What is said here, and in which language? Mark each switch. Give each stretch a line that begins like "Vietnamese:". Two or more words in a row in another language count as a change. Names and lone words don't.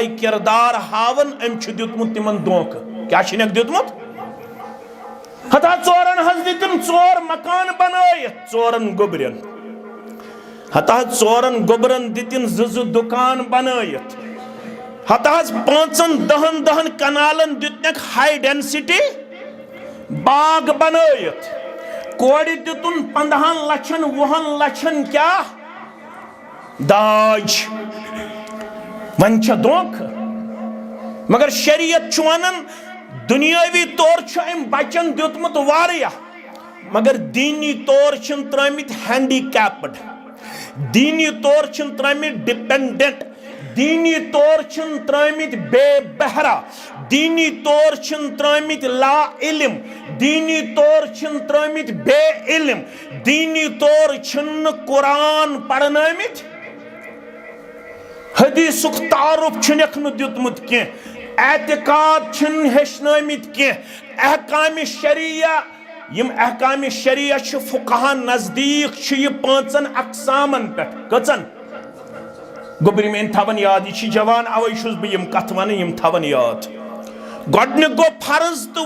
Kashmiri: किरदार हावन अम दितमुत तिमन धोख क्या दितमुत हता चोरन हज दितम 4 मकान बनायत 4 गोबरन हता 4 गोबरन दितिन 2 दुकान बनायत हता 5-10 कनालन दितनक
English: high density
Kashmiri: बाग बनायत कोड़ दितुन 15 लक्षन 20 लक्षन क्या दाज वन छ धोख मगर शरीयत छ वनान दुनियावी तौर छ अम बचन दितमुत वारिया मगर दीनी तौर छन त्रमित हैंडीकैप्ड दीनी तौर छन त्रमित डिपेंडेंट दीनी तौर छन त्रमित बेबहरा दीनी तौर छन त्रमित ला इल्म दीनी तौर छन त्रमित बे इल्म दीनी तौर छन कुरान पढ़नमित हदीसुक तारुफ छनक न दितमुत के एतिकाद छन हेशनमित के अहकाम शरिया यम अहकाम शरिया छ फुकहा नजदीक छ ये 5 अक़सामन पे कचन गोबरी में थवन याद यह जवान अवै छुस बह यम कथ वन यम थवन याद गोडनिक गो फर्ज तो